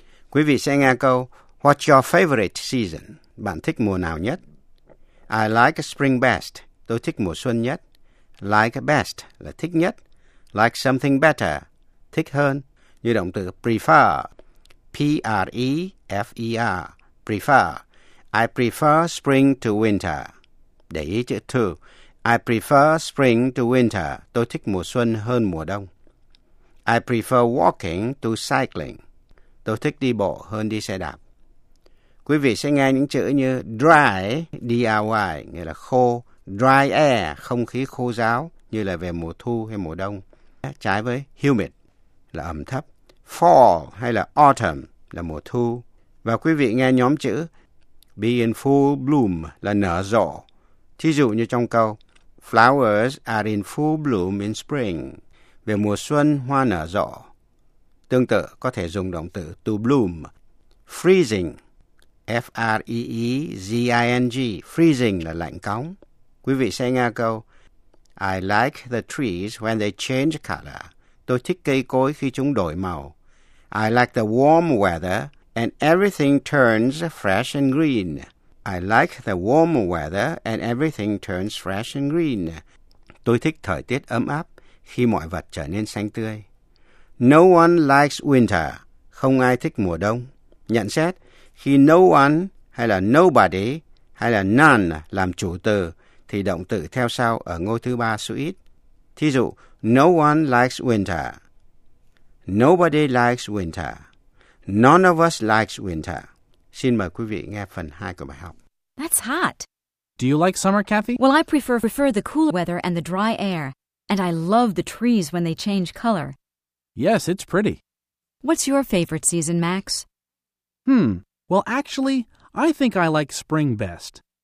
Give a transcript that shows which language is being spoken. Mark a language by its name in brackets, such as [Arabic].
[Vietnamese] Quý vị sẽ nghe câu, [English] What's your favorite season? [Vietnamese] Bạn thích mùa nào nhất? [English] I like spring best. [Vietnamese] Tôi thích mùa xuân nhất. Like best là thích nhất. [English] Like something better, [Vietnamese] thích hơn. Như động từ prefer, P-R-E-F-E-R, prefer. [English] I prefer spring to winter. [Vietnamese] Để ý chữ to. [English] I prefer spring to winter. [Vietnamese] Tôi thích mùa xuân hơn mùa đông. [English] I prefer walking to cycling. [Vietnamese] Tôi thích đi bộ hơn đi xe đạp. Quý vị sẽ nghe những chữ như dry, D-R-Y, nghĩa là khô. Dry air, không khí khô ráo, như là về mùa thu hay mùa đông. Trái với humid là ẩm thấp. Fall hay là autumn là mùa thu. Và quý vị nghe nhóm chữ be in full bloom là nở rộ. Thí dụ như trong câu [English] flowers are in full bloom in spring. [Vietnamese] Về mùa xuân hoa nở rộ. Tương tự có thể dùng động từ to bloom. [English] Freezing, F-R-E-E-Z-I-N-G. Freezing [Vietnamese] là lạnh cóng. Quý vị sẽ nghe câu [English] I like the trees when they change color. [Vietnamese] Tôi thích cây cối khi chúng đổi màu. [English] I like the warm weather and everything turns fresh and green. I like the warm weather and everything turns fresh and green. [Vietnamese] Tôi thích thời tiết ấm áp khi mọi vật trở nên xanh tươi. [English] No one likes winter. [Vietnamese] Không ai thích mùa đông. Nhận xét, khi no one hay là nobody hay là none làm chủ từ, thì động từ theo sau ở ngôi thứ ba số ít. Thí dụ, [English] no one likes winter. Nobody likes winter. None of us likes winter. [Vietnamese] Xin mời quý vị nghe phần 2 của bài học. [English] That's hot. Do you like summer, Kathy? Well, I prefer the cool weather and the dry air. And I love the trees when they change color. Yes, it's pretty. What's your favorite season, Max? Well, actually, I think I like spring best.